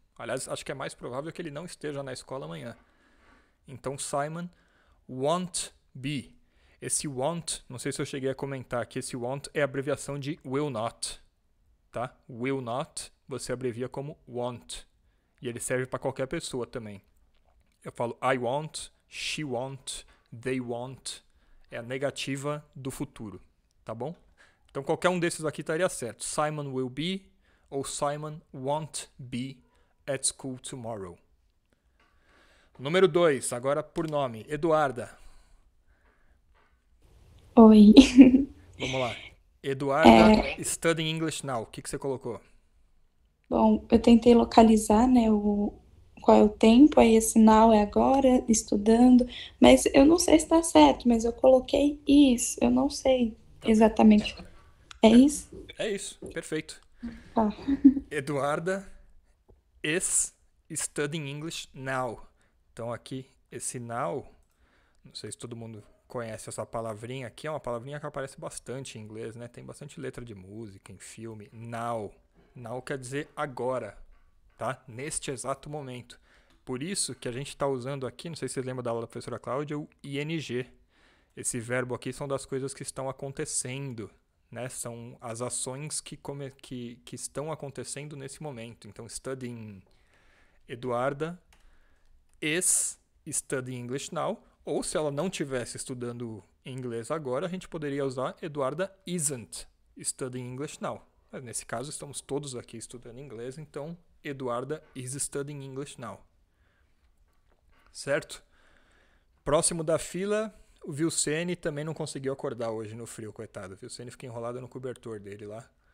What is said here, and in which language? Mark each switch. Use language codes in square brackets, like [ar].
[pt] Aliás, acho que é mais provável que ele não esteja na escola amanhã. Então, Simon won't be. Esse won't, não sei se eu cheguei a comentar que esse won't é a abreviação de will not. Tá? Will not, você abrevia como want. E ele serve para qualquer pessoa também. [en] Eu falo I want, she want, they want. [pt] É a negativa do futuro, tá bom? Então qualquer um desses aqui estaria certo. [en] Simon will be ou Simon won't be at school tomorrow. [pt] Número 2, agora por nome. Eduarda. Oi. Vamos lá. Eduarda, studying English now. O que você colocou? Bom, eu tentei localizar, né, qual é o tempo, aí esse now é agora, estudando, mas eu não sei se está certo, mas eu coloquei isso, eu não sei exatamente. É isso? É isso, perfeito. Tá. [en] Eduarda is studying English now. [pt] Então aqui, esse now, não sei se todo mundo conhece essa palavrinha aqui, é uma palavrinha que aparece bastante em inglês, né? Tem bastante letra de música, em filme. Now. Now quer dizer agora, tá? Neste exato momento. Por isso que a gente está usando aqui, não sei se vocês lembram da aula da professora Cláudia, o ing. Esse verbo aqui são das coisas que estão acontecendo, né? São as ações que estão acontecendo nesse momento. [en] Então, studying Eduarda is studying English now. [pt] Ou se ela não estivesse estudando inglês agora, a gente poderia usar Eduarda isn't studying English now. Mas nesse caso, estamos todos aqui estudando inglês, então Eduarda is studying English now. Certo? Próximo da fila, o Vilcene também não conseguiu acordar hoje no frio, coitado. O Vilcene fica enrolado no cobertor dele lá.